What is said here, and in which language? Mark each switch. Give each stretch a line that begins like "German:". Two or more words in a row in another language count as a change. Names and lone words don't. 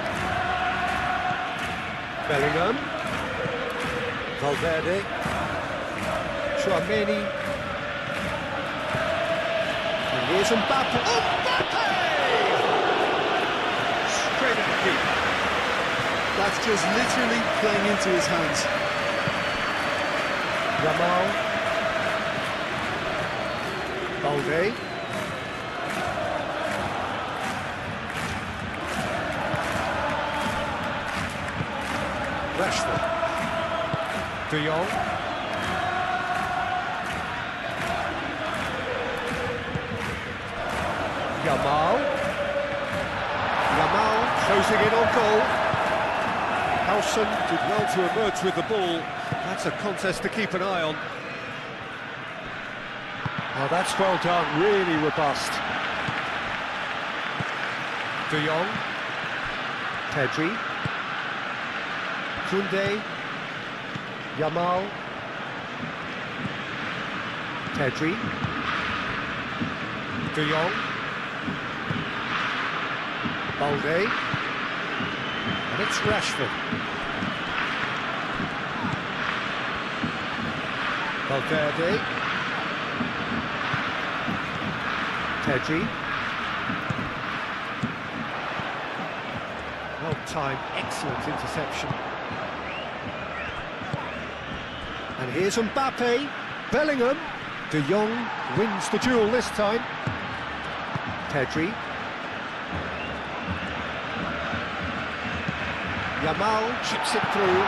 English: Bellingham. Valverde. Tchouaméni. And here's Mbappe. Mbappe! Straight at the keeper. That's just literally playing into his hands. Yamal. Balde. Rashford. De Jong. Yamal closing in on goal. Howson did well to emerge with the ball. That's a contest to keep an eye on. Oh, that's well done, really robust. De Jong. Pedri. Koundé. Yamal. Pedri. De Jong. Balde. And it's Rashford. Valverde. Pedri. Well-timed, excellent interception. And here's Mbappe. Bellingham. De Jong wins the duel this time. Pedri. Yamal chips it through.